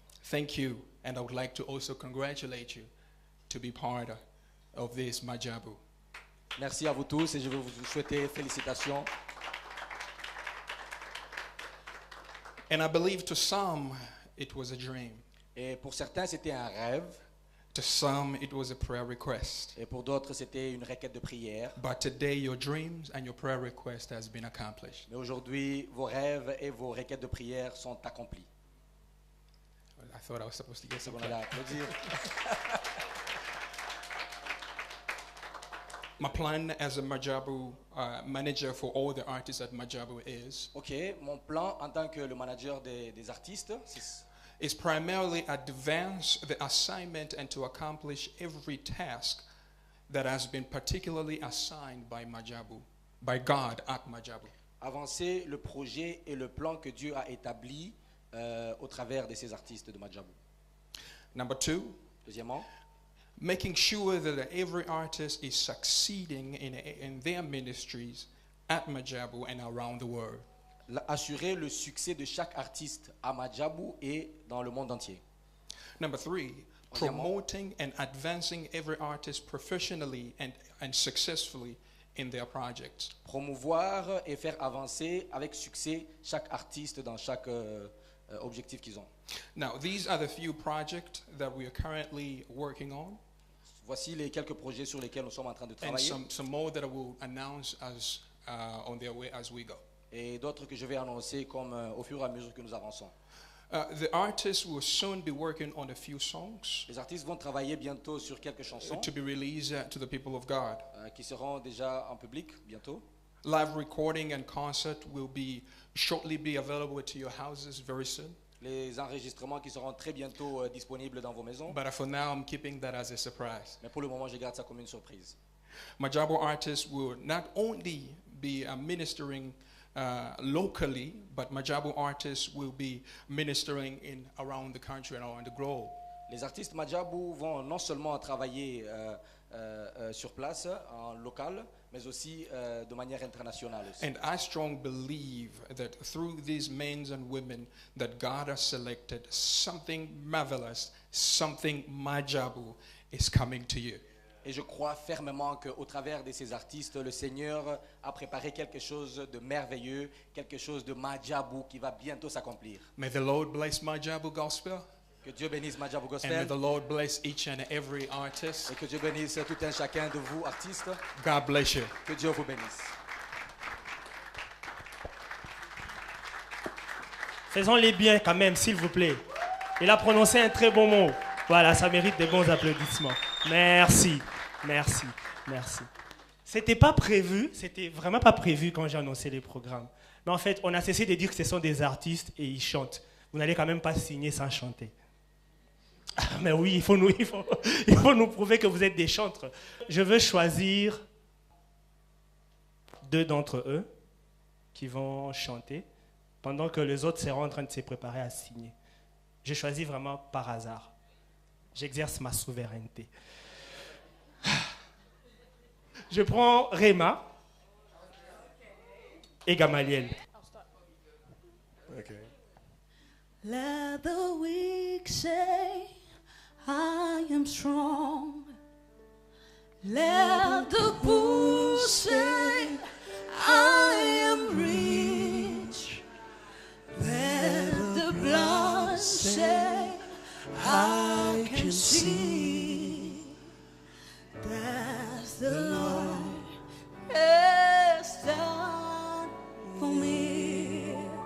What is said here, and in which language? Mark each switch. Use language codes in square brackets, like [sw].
[en] Thank you, and I would like to also congratulate you to be part of this Madjabou. [fr] Merci à vous tous et je veux vous souhaiter félicitations. [en] And I believe to some it was a dream. [fr] Et pour certains, c'était un rêve. [en] To some it was a prayer request. [fr] Et pour d'autres, c'était une requête de prière. [en] But today your dreams and your prayer request has been accomplished. [fr] Mais aujourd'hui, vos rêves et vos requêtes de prière sont accomplis. [en] I thought I was supposed to get some [fr] On allait [en] clap. [fr] applaudir. [en] My plan as a Madjabou manager for all the artists at Madjabou is [fr] Mon plan en tant que le manager des artistes, [en] is primarily advance the assignment and to accomplish every task that has been particularly assigned by Madjabou, by God at Madjabou. [fr] avancer le projet et le plan que Dieu a établi au travers de ces artistes de Madjabou. [en] Number two, [fr] Deuxièmement, [en] making sure that every artist is succeeding in their ministries at Madjabou and around the world. [fr] assurer le succès de chaque artiste à Madjabou et dans le monde entier. [en] Number three, promoting and advancing every artist professionally and successfully in their projects. [fr] Promouvoir et faire avancer avec succès chaque artiste dans chaque objectifs qu'ils ont. [en] Now, these are the few projects that we are currently working on, [fr] Voici les quelques projets sur lesquels nous sommes en train de [en] and [fr] travailler [en] some more that I will announce as on their way as we go. [fr] et d'autres que je vais annoncer comme au fur et à mesure que nous avançons. [en] The artists will soon be working on a few songs [fr] Les artistes vont travailler bientôt sur quelques chansons [en] to be released to the people of God. [fr] qui seront déjà en public bientôt. [en] Live recording and concert will shortly be available to your houses very soon. [fr] Les enregistrements qui seront très bientôt disponibles dans vos maisons. [en] But for now, I'm keeping that as a surprise. [fr] Mais pour le moment, je garde ça comme une surprise. [en] Majabo artists will not only be ministering locally, but Majabo artists will be ministering around the country and around the globe. [fr] Les artistes Madjabou vont non seulement travailler sur place, en local, mais aussi de manière internationale aussi. [en] And I strongly believe that through these men and women that God has selected, something marvelous, something Majabo is coming to you. [fr] Et je crois fermement qu'au travers de ces artistes, le Seigneur a préparé quelque chose de merveilleux, quelque chose de Madjabou qui va bientôt s'accomplir. [en] May the Lord bless Majabo Gospel. [fr] Que Dieu bénisse Madjabou [en] And may Gospel. the Lord bless each and every artist. [fr] Et que Dieu bénisse tout un chacun de vous, artistes. [en] God bless you. [fr] Que Dieu vous bénisse. Faisons-les bien quand même, s'il vous plaît. Il a prononcé un très bon mot. Voilà, ça mérite des bons applaudissements. Merci, merci, merci. C'était pas prévu, c'était vraiment pas prévu quand j'ai annoncé les programmes. Mais en fait, on a cessé de dire que ce sont des artistes et ils chantent. Vous n'allez quand même pas signer sans chanter. Ah, mais oui, il faut nous prouver que vous êtes des chantres. Je veux choisir 2 d'entre eux qui vont chanter pendant que les autres seront en train de se préparer à signer. J'ai choisi vraiment par hasard. J'exerce ma souveraineté. Je prends Réma et Gamaliel. [en] Okay. Let the weak say, I am strong. Let the poor say, I am rich. Let the blind say, I can see that the Lord has done for me.